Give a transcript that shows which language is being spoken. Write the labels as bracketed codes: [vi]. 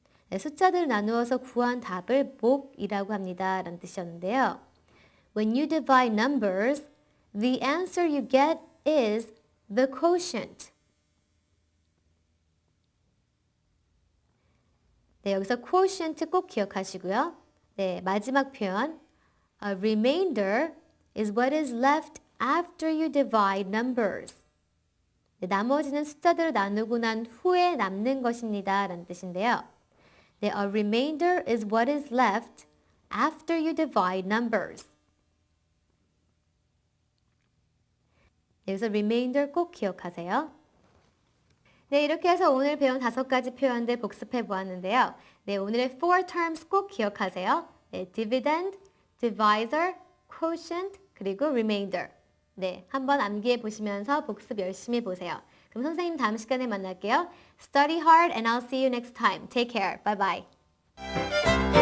[ko] 네, 숫자들을 나누어서 구한 답을 몫이라고 합니다. 라는 뜻이었는데요. [en] When you divide numbers, the answer you get is the quotient. [ko] 네, 여기서 quotient 꼭 기억하시고요. 네, 마지막 표현. [en] A remainder is what is left after you divide numbers. [ko] 네, 나머지는 숫자들을 나누고 난 후에 남는 것입니다. 라는 뜻인데요. [en] 네, a remainder is what is left after you divide numbers. [ko] 네, 여기서 remainder 꼭 기억하세요. 네, 이렇게 해서 오늘 배운 5가지 표현들 복습해 보았는데요. 네, 오늘의 four terms 꼭 기억하세요. 네, dividend, divisor, quotient, 그리고 remainder. 네, 한번 암기해 보시면서 복습 열심히 보세요. 그럼 선생님 다음 시간에 만날게요. [en] Study hard and I'll see you next time. Take care. Bye bye.